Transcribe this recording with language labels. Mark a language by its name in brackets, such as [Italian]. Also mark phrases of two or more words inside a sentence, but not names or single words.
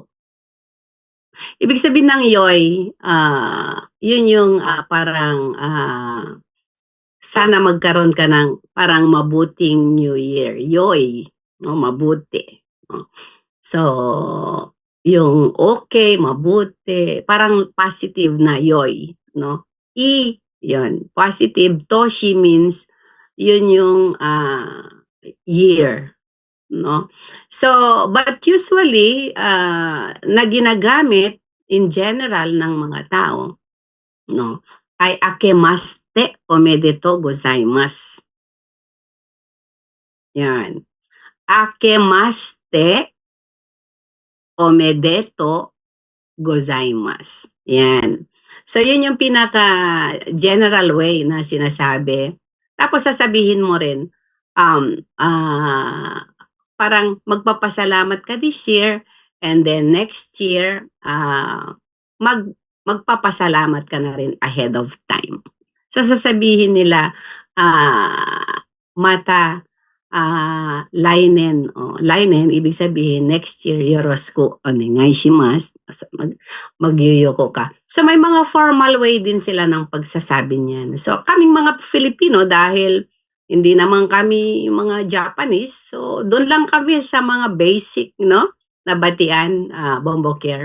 [Filipino] Ibig sabihin ng "Yoi", yun yung, parang, sana magkaroon ka ng parang mabuting [English] New Year, [Filipino] "Yoi", 'no, mabuti, oh. So, yung okay, mabuti, parang positive na "Yoi", 'no. Yun, positive. Toshi means yun yung, year, 'no. So, [English] but usually, [Filipino] na ginagamit [English] in general [Filipino] ng mga tao, 'no, ay [Japanese] "あけましておめでとうございます." [Filipino] 'Yan. [Japanese] "あけましておめでとうございます." [Filipino] 'Yan. So, yun yung pinaka-general way na sinasabi. Tapos sasabihin mo rin, um, parang magpapasalamat ka [English] this year and then next year, [Filipino] magpapasalamat ka na rin [English] ahead of time. [Filipino] So, sasabihin nila, mata, lainen, lainen ibig sabihin [English] next year [Japanese] よろしくお願いします. [Filipino] Magyuyuko ka. So, may mga formal way din sila ng pagsasabi niyan. So, kaming mga Filipino dahil hindi naman kami mga Japanese, so dun lang kami sa mga basic 'no, na batian, Bombocare.